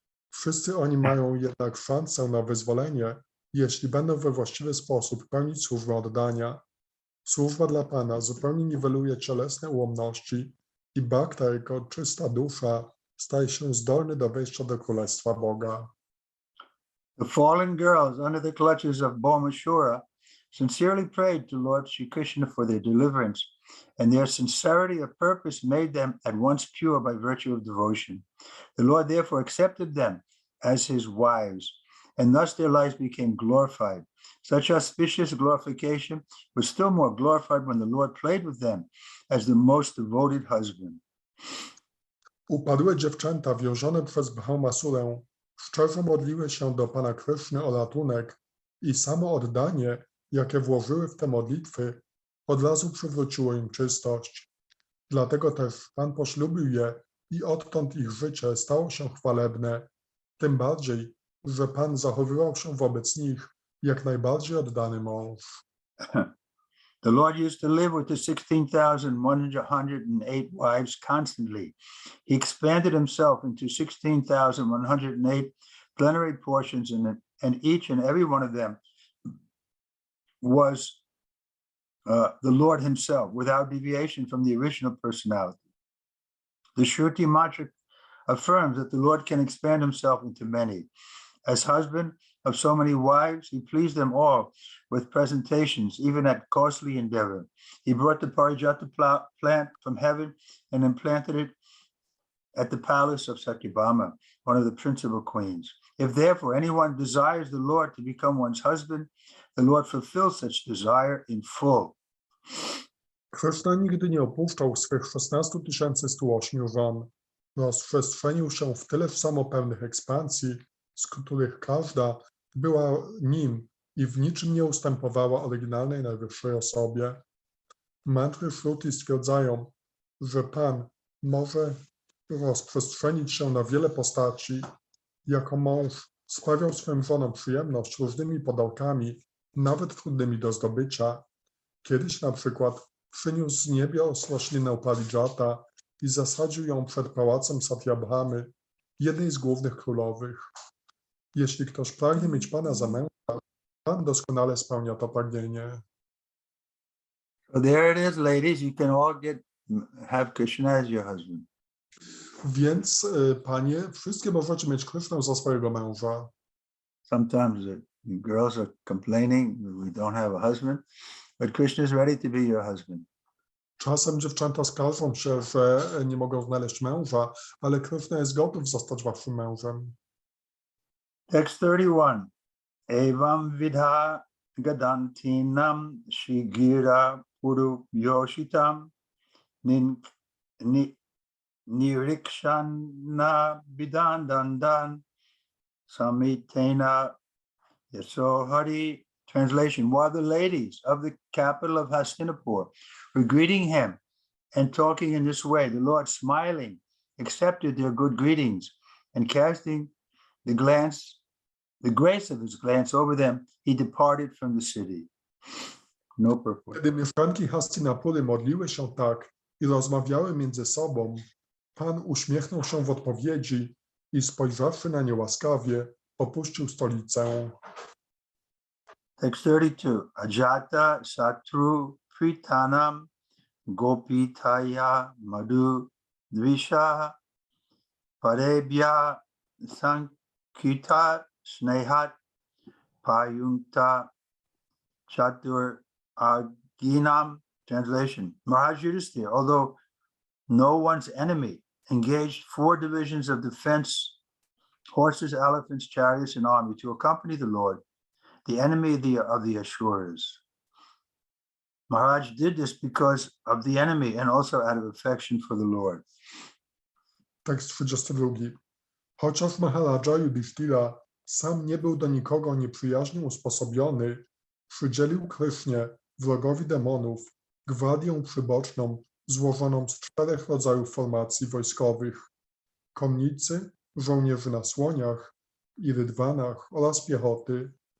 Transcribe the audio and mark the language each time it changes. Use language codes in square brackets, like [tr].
[pl] Wszyscy oni mają jednak szansę na wyzwolenie, jeśli będą we właściwy sposób pełnić służbę oddania. Służba dla Pana zupełnie niweluje cielesne ułomności i bhakta jako czysta dusza staje się zdolny do wejścia do Królestwa Boga. [en] The fallen girls under the clutches of Bhaumashura sincerely prayed to Lord Shri Krishna for their deliverance, and their sincerity of purpose made them at once pure by virtue of devotion. The Lord therefore accepted them as his wives, and thus their lives became glorified. Such auspicious glorification was still more glorified when the Lord played with them as the most devoted husband. [pl] Upadłe dziewczęta wiążone przez Bhaumasurę szczerze modliły się do Pana Kryszny o ratunek i samo oddanie, jakie włożyły w te modlitwy, od razu przywróciło im czystość. Dlatego też Pan poślubił je i odtąd ich życie stało się chwalebne, tym bardziej, że Pan zachowywał się wobec nich jak najbardziej oddany mąż. [en] The Lord used to live with the 16,108 wives constantly. He expanded himself into 16,108 plenary portions, and each and every one of them was the Lord himself, without deviation from the original personality. The Shruti mantra affirms that the Lord can expand himself into many. As husband of so many wives, he pleased them all with presentations, even at costly endeavor. He brought the Parijata plant from heaven and implanted it at the palace of Satyabhama, one of the principal queens. If therefore anyone desires the Lord to become one's husband, the Lord fulfills such desire in full. [pl] Krishna nigdy nie opuszczał swych 16 108 żon. Rozprzestrzenił się w tyle samopełnych ekspansji, z których każda była nim i w niczym nie ustępowała oryginalnej najwyższej osobie. Mantry Shruti stwierdzają, że Pan może rozprzestrzenić się na wiele postaci. Jako mąż sprawiał swym żonom przyjemność różnymi pudełkami, nawet trudnymi do zdobycia. Kiedyś na przykład przyniósł z niebios roślinę parijata i zasadził ją przed pałacem Satyabhamy, jednej z głównych królowych. Jeśli ktoś pragnie mieć Pana za męża, Pan doskonale spełnia to pragnienie. [en] So there it is, ladies. You can all have Krishna as your husband. [pl] Więc, panie, wszystkie możecie mieć Krishnę za swojego męża. [en] Sometimes the girls are complaining that we don't have a husband, but Krishna is ready to be your husband. [pl] Czasem dziewczęta skarżą się, że nie mogą znaleźć męża, ale Krishna jest gotów zostać waszym mężem. [en] Text 31. [sa] Evam vidha gadantinam shigira puru yoshitam nirikshana bidandandan samitena yasohari. [en] Translation: while the ladies of the capital of Hastinapur were greeting him and talking in this way, the Lord, smiling, accepted their good greetings, and casting the grace of his glance over them, he departed from the city. No purport. [pl] Kiedy mieszkanki Hastinapury modliły się tak i rozmawiały między sobą, Pan uśmiechnął się w odpowiedzi i spojrzawszy na nie łaskawie, opuścił stolicę. [en] Text 32. [sa] Ajata Satru Pritanam Gopitaya Madhu Dvisha Parebhya Sankita Snehat Payunta Chatur Aginam. [en] Translation: Maharaj Yudhisthira, although no one's enemy, engaged 4 divisions of defense, horses, elephants, chariots, and army to accompany the Lord, the enemy of the Asuras. Maharaj did this because of the enemy and also out of affection for the Lord. [pl] Tekst 32. Chociaż Maharaja Yudhishthira sam nie był do nikogo nieprzyjaźnie usposobiony, przydzielił Krysznie, wrogowi demonów, gwardię przyboczną złożoną z 4 rodzajów formacji wojskowych: konnicy, żołnierzy na słoniach i rydwanach oraz piechoty.